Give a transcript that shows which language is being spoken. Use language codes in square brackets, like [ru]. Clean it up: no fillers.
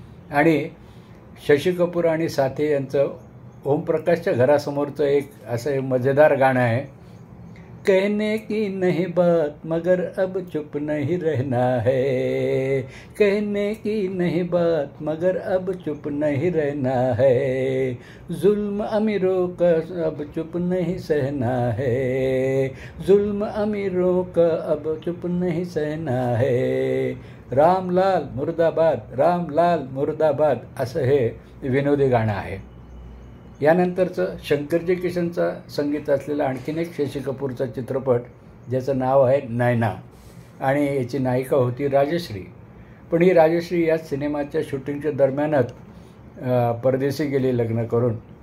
[mr] आणि शशी कपूर आणि साथी यांचं ओमप्रकाशच्या घरासमोरचं एक असं मजेदार गाणं आहे. [hi] कहने की नहीं बात मगर अब चुप नहीं रहना है, कहने की नहीं बात मगर अब चुप नहीं रहना है, जुल्म अमीरों का अब चुप नहीं सहना है, जुल्म अमीरों का अब चुप नहीं सहना है, रामलाल मुर्दाबाद, रामलाल मुर्दाबाद [mr] असं हे विनोदी गाणं आहे. यानंतरचं शंकरजी किशनचा संगीत असलेला आणखीन एक शशी कपूरचा चित्रपट ज्याचं नाव आहे नैना आणि याची नायिका होती राजश्री. पण ही राजश्री याच सिनेमाच्या शूटिंगच्या दरम्यानच परदेशी गेली लग्न करून.